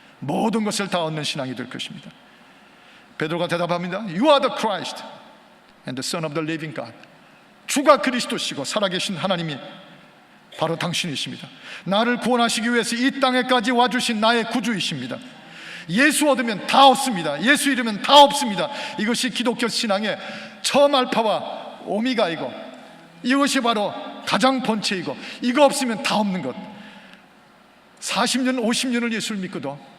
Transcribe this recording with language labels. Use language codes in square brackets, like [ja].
[ko] 모든 것을 다 얻는 신앙이 될 것입니다. 베드로가 대답합니다. [en] You are the Christ and the Son of the living God. [ko] 주가 그리스도시고 살아계신 하나님이 바로 당신이십니다. 나를 구원하시기 위해서 이 땅에까지 와주신 나의 구주이십니다. 예수 얻으면 다 얻습니다. 예수 잃으면 다 없습니다. 이것이 기독교 신앙의 처음 알파와 오미가이고, 이것이 바로 가장 본체이고, 이거 없으면 다 없는 것. 40년, 50년을 예수를 믿고도